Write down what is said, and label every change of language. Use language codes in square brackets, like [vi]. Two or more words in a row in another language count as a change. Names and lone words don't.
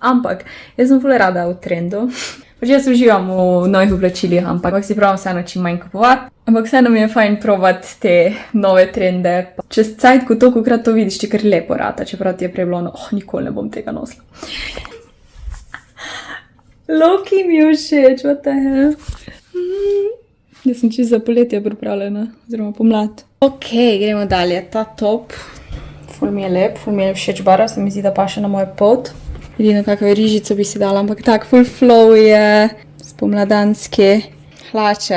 [sl] Ampak jaz sem ful rada v trendu. Pač jaz uživam v novih oblačilih, ampak si pravim vseeno čim manj kupovati. Ampak vseeno mi je fajn probati te nove trende. Čez cajt, ko tolikokrat to vidiš, ti kar lepo rata, čeprav ti je prej bilo, nikoli ne bom tega nosila. Loki mi je všeč, [en] what the hell. [sl] Jaz sem čisto za poletje pripravljena, oziroma pomlad. Ok, gremo dalje. Ta top, ful mi je lep, ful mi je všeč barva, se mi zdi, da paše na mojo pot. Edino kakve rižico bi si dala, ampak tak [en] full flow [sl] je, spomladanski hlače.